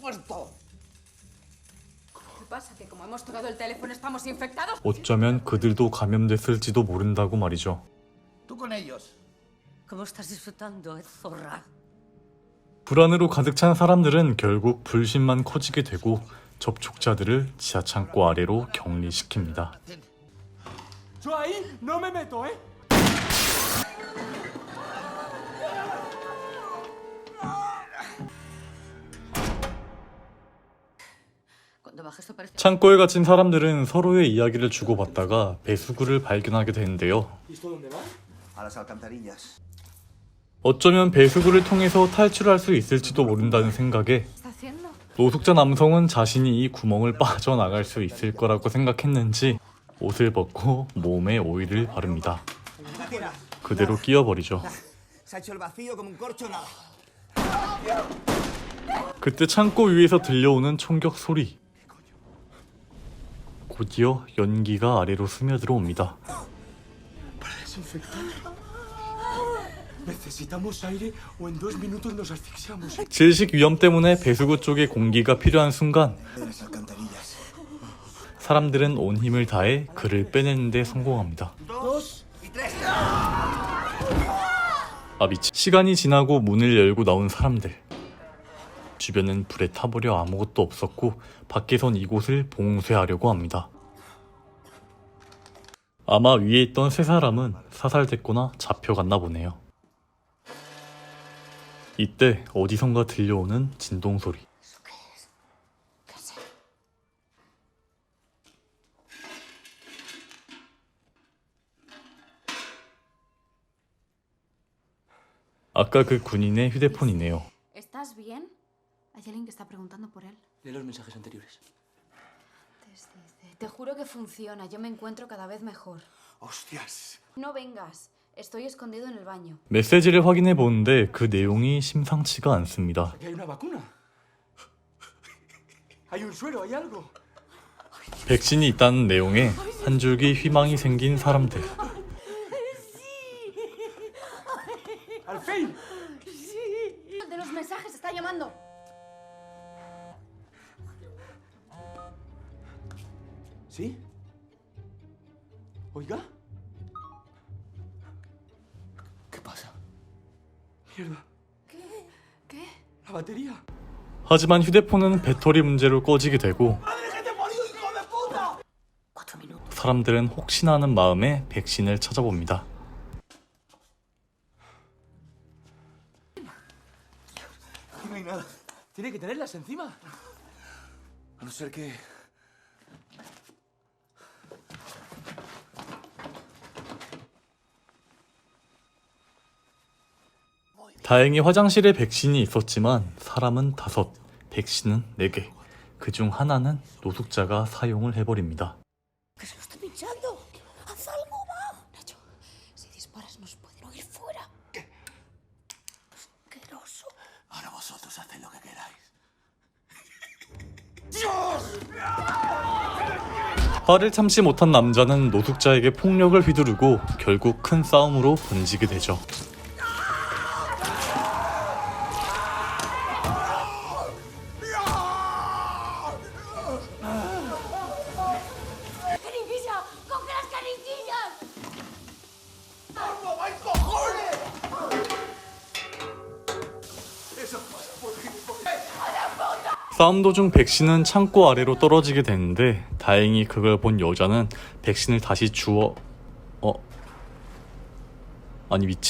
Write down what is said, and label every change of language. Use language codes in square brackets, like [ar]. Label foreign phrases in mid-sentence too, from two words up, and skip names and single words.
[ko] 어쩌면 그들도 감염됐을지도 모른다고 말이죠. 불안으로 가득 찬 사람들은 결국 불신만 커지게 되고 접촉자들을 지하창고 아래로 격리시킵니다. [es] Yo ahí no me meto, ¿eh? [ko] 창고에 갇힌 사람들은 서로의 이야기를 주고받다가 배수구를 발견하게 되는데요. [es] ¿Esto dónde va? A las alcantarillas. [ko] 어쩌면 배수구를 통해서 탈출할 수 있을지도 모른다는 생각에 노숙자 남성은 자신이 이 구멍을 빠져나갈 수 있을 거라고 생각했는지 옷을 벗고 몸에 오일을 바릅니다. 그대로 끼어버리죠. [es] Se ha hecho el vacío como un corcho nada. [ko] 그때 창고 위에서 들려오는 총격 소리. 곧이어 연기가 아래로 스며들어 옵니다. [es] Para desinfectar. Necesitamos aire o en 2 minutos nos asfixiamos. [ko] 질식 위험 때문에 배수구 쪽에 공기가 필요한 순간 [es] De las alcantarillas. [ko] 사람들은 온 힘을 다해 그를 빼내는 데 성공합니다. [es] Dos y tres. [ko] 아 미치. 시간이 지나고 문을 열고 나온 사람들. 주변은 불에 타버려 아무것도 없었고 밖에선 이곳을 봉쇄하려고 합니다. 아마 위에 있던 세 사람은 사살됐거나 잡혀갔나 보네요. 이때 어디선가 들려오는 진동 소리. 아까 그 군인의 휴대폰이네요. [es] ¿Estás bien? Hay alguien que está preguntando por él. Lee los mensajes anteriores. Te juro que funciona. Yo me encuentro cada vez mejor. Hostias. No vengas. Estoy escondido en el baño. [ko] 메시지를 확인해 보는데 그 내용이 심상치가 않습니다. [es] Aquí hay una vacuna. Hay un suero, hay algo. [ko] 백신이 있다는 내용에 한 줄기 희망이 생긴 사람들. [es] ¡Al fin! El de los mensajes está llamando. ¿Sí? ¿Oiga? ¿Qué pasa? Mierda. ¿Qué? La batería. [ko] 하지만 휴대폰은 배터리 문제로 꺼지게 되고 사람들은 혹시나 하는 마음에 백신을 찾아봅니다. [es] Aquí no hay nada. Tiene que tenerlas encima. A no ser que. [ko] 다행히 화장실에 백신이 있었지만 사람은 5, 백신은 4개. 그중 하나는 노숙자가 사용을 해버립니다. [es] Que se lo está pinchando. Haz algo, va. Nacho, si disparas nos pueden oír fuera. Asqueroso. Ahora vosotros haced lo que queráis. [ko] 화를 참지 못한 남자는 노숙자에게 폭력을 휘두르고 결국 큰 싸움으로 번지게 되죠. [es] ¡Jeringuilla! ¡Coge las jeringuillas! [ko] 싸움 도중 백신은 창고 아래로 떨어지게 되는데 다행히 그걸 본 여자는 백신을 다시 아니 미치.